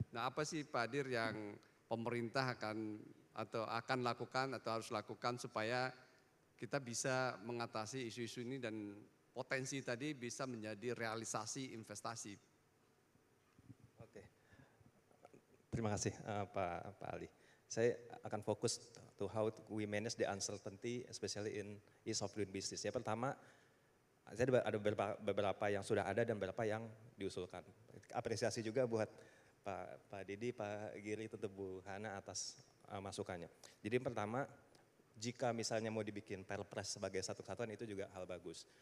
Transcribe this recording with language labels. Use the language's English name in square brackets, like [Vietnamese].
[Indonesian] Nah, apa sih Pak Dir yang pemerintah akan lakukan atau harus lakukan supaya kita bisa mengatasi isu-isu ini dan potensi tadi bisa menjadi realisasi investasi. Oke, terima kasih Pak Ali. Saya akan fokus [English] to how we manage the uncertainty, especially in ease of doing business. [Indonesian] Ya, pertama, saya ada beberapa yang sudah ada dan beberapa yang diusulkan. Apresiasi juga buat Pak Didi, Pak Giri, tentu Bu Hana atas masukannya. Jadi yang pertama, jika misalnya mau dibikin perpres sebagai satu kesatuan itu juga hal bagus.